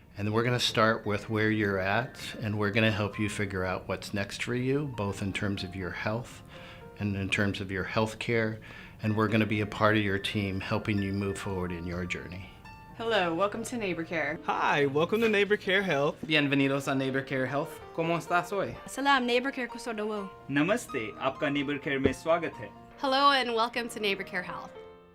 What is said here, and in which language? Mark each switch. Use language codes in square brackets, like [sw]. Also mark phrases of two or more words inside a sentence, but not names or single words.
[en] And we're going to start with where you're at, and we're going to help you figure out what's next for you, both in terms of your health and in terms of your health care. And we're going to be a part of your team helping you move forward in your journey. Hello, welcome to Neighborcare. Hi, welcome to Neighborcare Health. [es] Bienvenidos a Neighborcare Health. ¿Cómo estás hoy? Salam, Neighborcare को सो [hi] नमस्ते, आपका Neighborcare में स्वागत है. [en] Hello and welcome to Neighborcare Health.